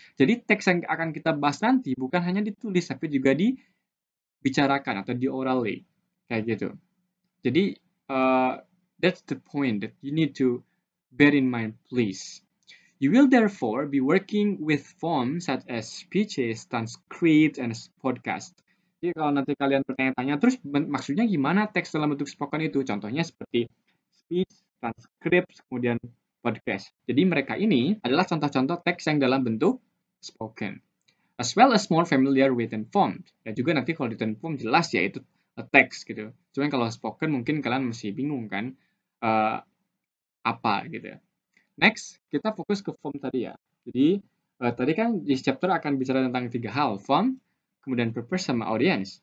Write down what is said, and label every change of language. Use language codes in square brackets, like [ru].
[id] Jadi teks yang akan kita bahas nanti bukan hanya ditulis, tapi juga dibicarakan atau di orally. Kayak gitu. Jadi, [en] that's the point that you need to bear in mind, please. You will therefore be working with forms such as speeches, transcripts, and podcast. [id] Jadi kalau nanti kalian bertanya-tanya, terus maksudnya gimana teks dalam bentuk spoken itu? Contohnya seperti speech, transcript, kemudian podcast. Jadi mereka ini adalah contoh-contoh teks yang dalam bentuk spoken. [en] as well as more familiar with written form. [id] Dan juga nanti kalau written form jelas ya itu teks gitu. Cuman kalau spoken mungkin kalian masih bingung kan apa gitu. [en] Next, [id] kita fokus ke form tadi ya. Jadi tadi kan di chapter akan bicara tentang 3 hal, form, kemudian purpose sama audience.